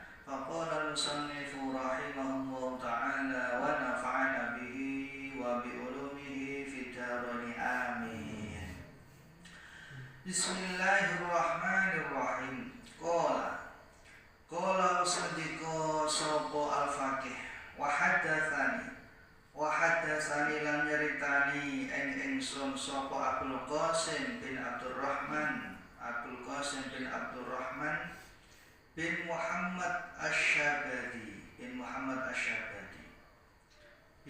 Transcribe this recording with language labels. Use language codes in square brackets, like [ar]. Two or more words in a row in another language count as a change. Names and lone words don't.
[ar] فقال المصنف رحمه الله تعالى ونفعنا به وبعلومه في الدارين. Amin. بسم الله الرحمن الرحيم. قال أصدق sapa الفقيه وحدثني [jv] lan nyeritani ingsun sapa [ar] Abdul Qasim bin Abdurrahman bin Muhammad Asy-Syabadi bi